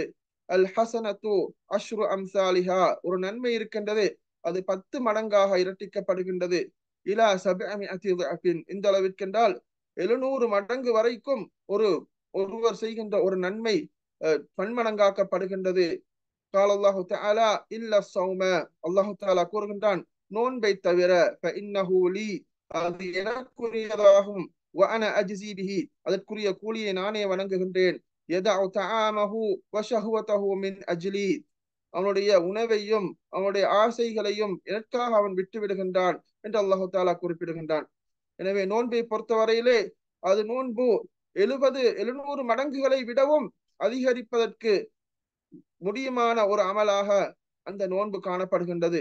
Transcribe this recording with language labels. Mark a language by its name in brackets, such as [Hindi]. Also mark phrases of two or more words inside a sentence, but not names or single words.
[Arabic] الحسنة عشر أمثالها, [Tamil] ஒரு நன்மை இருக்கின்றது, அது 10 மடங்காக இரட்டிக்கப்படுகின்றது. [Arabic] إلى سبعمائة ضعف, [Tamil] இந்த அளவிற்கென்றால் 700 மடங்கு வரைக்கும் ஒருவர் செய்கின்ற ஒரு நன்மை பன்மடங்காக்கப்படுகின்றது. [Arabic] قال الله تعالى إلا الصوم, الله تعالى [Tamil] கூறுகின்றான், நோன்பை தவிர [Arabic] فإنه لي, [Tamil] அது எனக்குரியதாகும், [Arabic] وأنا أجزي به, [Tamil] அதற்குரிய கூலியை நானே வழங்குகின்றேன். [Arabic] يدع طعامه وشهوته من أجلي, [Tamil] அவனுடைய உணவையும் அவனுடைய ஆசைகளையும் எனக்காக அவன் விட்டு விடுகின்றான் என்று [Arabic] الله تعالى [Tamil] குறிப்பிடுகின்றான். எனவே நோன்பை பொறுத்தவரையிலே அது நோன்பு 700 மடங்குகளை விடவும் அதிகரிப்பதற்கு முடியுமான ஒரு அமலாக அந்த நோன்பு காணப்படுகின்றது.